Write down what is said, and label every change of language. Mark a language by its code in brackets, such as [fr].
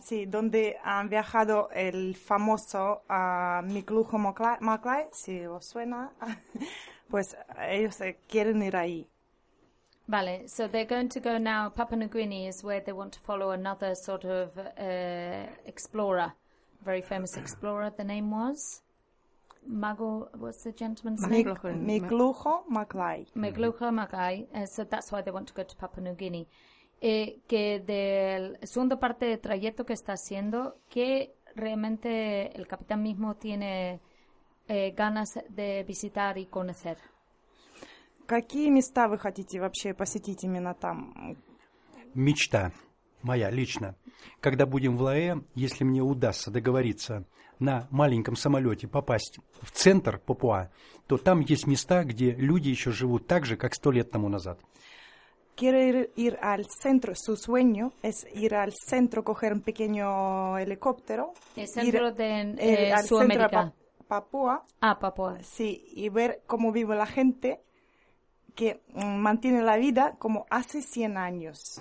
[es] Sí, donde han viajado el famoso Miklucho Maklai, si os suena, pues ellos quieren ir ahí. Vale, [en] so they're going to go now, Papua New Guinea is where they want to follow another sort of explorer, very famous explorer, the name was? Mago, what's the gentleman's name? Miklucho Maklai. Miklucho Maklai, so that's why they want to go to Papua New Guinea. [es] Que del segundo parte del trayecto que está haciendo, ¿qué realmente el capitán mismo tiene ganas de visitar y conocer? [ru] ¿Какие места вы хотите вообще посетить именно там? Мечта моя лично. Когда будем в Лаэ, если мне удастся договориться на маленьком самолете попасть в центр Папуа, то там есть места, где люди еще живут так же, как 100 лет тому назад. [es] Quiere ir al centro, su sueño es ir al centro, coger un pequeño helicóptero. El centro de Sudamérica. Papúa. Ah, Papúa. Sí, y ver cómo vive la gente que mantiene la vida como hace 100 años.